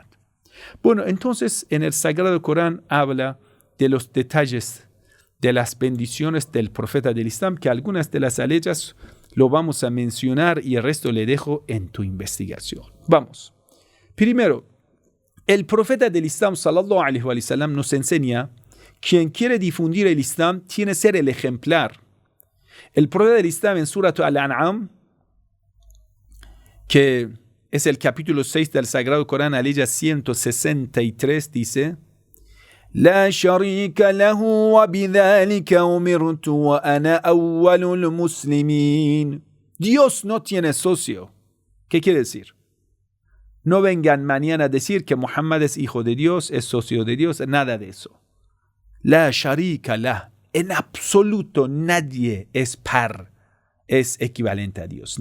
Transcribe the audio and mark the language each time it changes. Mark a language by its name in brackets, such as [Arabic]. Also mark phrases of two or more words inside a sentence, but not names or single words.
[Spanish] Bueno, entonces en el Sagrado Corán habla de los detalles de las bendiciones del profeta del Islam, que algunas de las aleyas lo vamos a mencionar y el resto le dejo en tu investigación. Vamos. Primero, el profeta del Islam, [Arabic] صلى الله عليه وسلم, [Spanish] nos enseña que quien quiere difundir el Islam tiene que ser el ejemplar. El profeta del Islam en Surat Al-An'am, que es el capítulo 6 del Sagrado Corán, aleya 163, dice: [Arabic] لا شريك له وبذلك أمرت وأنا أول المسلمين. [Spanish] Dios no tiene socio. ¿Qué quiere decir? No vengan mañana a decir que Muhammad es hijo de Dios, es socio de Dios, nada de eso. [Arabic] لا شريك له. [Spanish] En absoluto nadie es par, es equivalente a Dios.